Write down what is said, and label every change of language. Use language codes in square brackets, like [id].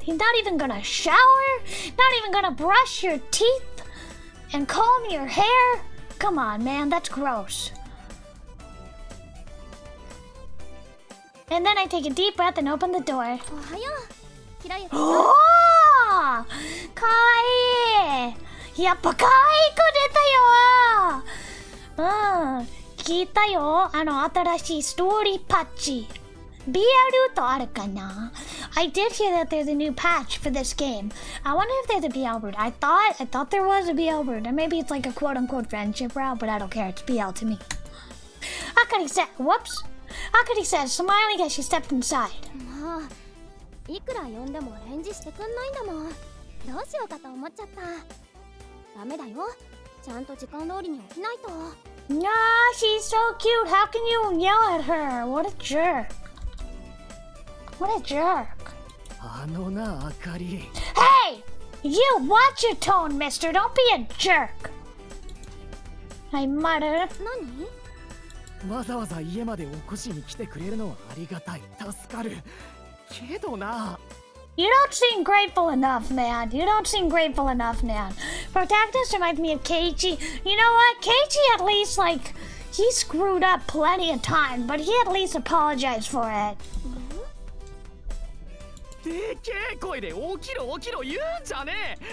[en] He's not even gonna shower? Not even gonna brush your teeth and comb your hair? Come on, man, that's gross. And then I take a deep breath and open the door. Oh! Kawaii! [ja] やっぱ可愛い子出たよ。聞いたよ。新しいストーリーパッチ。 BL とあるかな? [en] I did hear that there's a new patch for this game. I wonder if there's a BL route. I thought there was a BL route. Or maybe it's like a quote-unquote friendship route, but I don't care. It's BL to me. Akari said, whoops. Akari says, smiling as she stepped inside. [ja] いくら呼んでも返事してくんないんだもん。どうしようかと思っちゃった。ダメだよ。ちゃんと時間通りに起きないと。 [en] Nah, she's so cute. How can you yell at her? What a jerk. What a jerk. [ja] あのな、あかり。 [en] Hey! You watch your tone, mister. Don't be a jerk. I mutter. [ja] 何？わざわざ家まで起こしに来てくれるのはありがたい。助かる。けどな。 [en] You don't seem grateful enough, man. You don't seem grateful enough, man. Protagonist reminds me of Keiichi. You know what? Keiichi at least, like, he screwed up plenty of times, but he at least apologized for it. [ja] でけえ声で起きろ起きろ言うんじゃねえ。